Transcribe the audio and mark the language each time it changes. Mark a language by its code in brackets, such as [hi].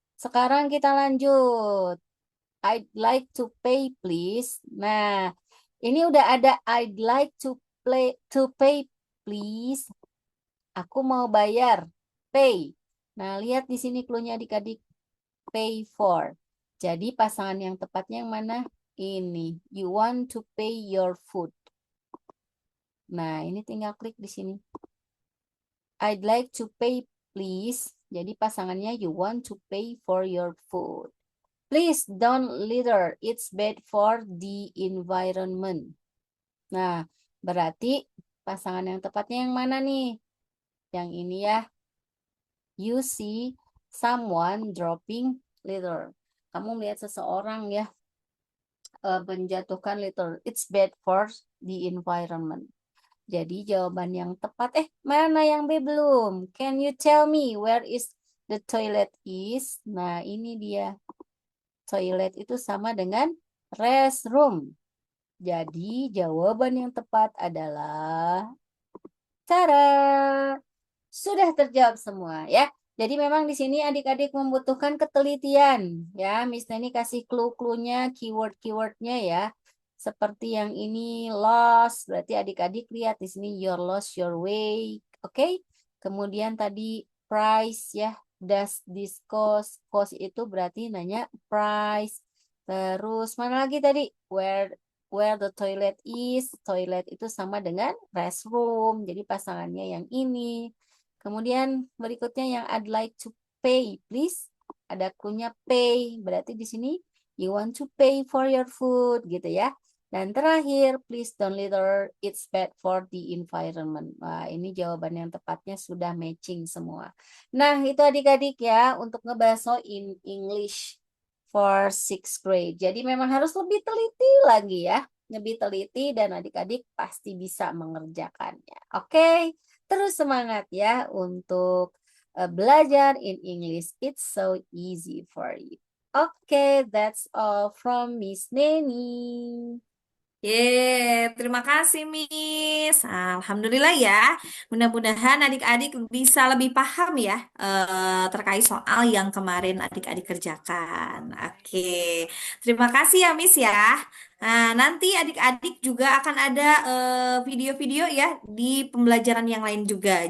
[id] Sekarang kita lanjut. [en] I'd like to pay, please. [id] Nah, ini udah ada [en] I'd like to pay, please. [id] Aku mau bayar. Pay. Nah, lihat di sini clue-nya adik-adik. Pay for. Jadi pasangan yang tepatnya yang mana? Ini. [en] You want to pay your food. [id] Nah, ini tinggal klik di sini. [en] I'd like to pay, please. [id] Jadi pasangannya [en] you want to pay for your food. Please don't litter. It's bad for the environment. [id] Nah, berarti pasangan yang tepatnya yang mana nih? Yang ini ya. [en] You see someone dropping litter. [id] Kamu melihat seseorang ya menjatuhkan litter. [en] It's bad for the environment. [id] Jadi jawaban yang tepat, mana yang B belum? [en] Can you tell me where is the toilet is? [id] Nah, ini dia. Toilet itu sama dengan restroom. Jadi jawaban yang tepat adalah cara. Sudah terjawab semua ya. Jadi memang di sini adik-adik membutuhkan ketelitian ya. Miss Neni kasih clue-cluenya, keyword-keywordnya ya. Seperti yang ini lost, berarti adik-adik lihat di sini [en] your lost your way. [id] Oke. Kemudian tadi price ya. [en] Does this cost [id] itu berarti nanya price. Terus mana lagi tadi? [en] Where the toilet is. [id] Toilet itu sama dengan restroom. Jadi pasangannya yang ini. Kemudian berikutnya yang [en] I'd like to pay, please. [id] Ada clue-nya pay. Berarti di sini [en] you want to pay for your food [id] gitu ya. Dan terakhir, [en] please don't litter. It's bad for the environment. [id] Wah, ini jawaban yang tepatnya sudah matching semua. Nah, itu adik-adik ya untuk ngebaso [en] in English for sixth grade. [id] Jadi memang harus lebih teliti lagi ya. Lebih teliti dan adik-adik pasti bisa mengerjakannya. Oke, terus semangat ya untuk belajar [en] in English. It's so easy for you. Oke, that's all from Miss Neni. [id] Terima kasih Miss. Alhamdulillah ya. Mudah-mudahan adik-adik bisa lebih paham ya terkait soal yang kemarin adik-adik kerjakan. Oke, terima kasih ya Miss ya. Nah, nanti adik-adik juga akan ada video-video ya di pembelajaran yang lain juga.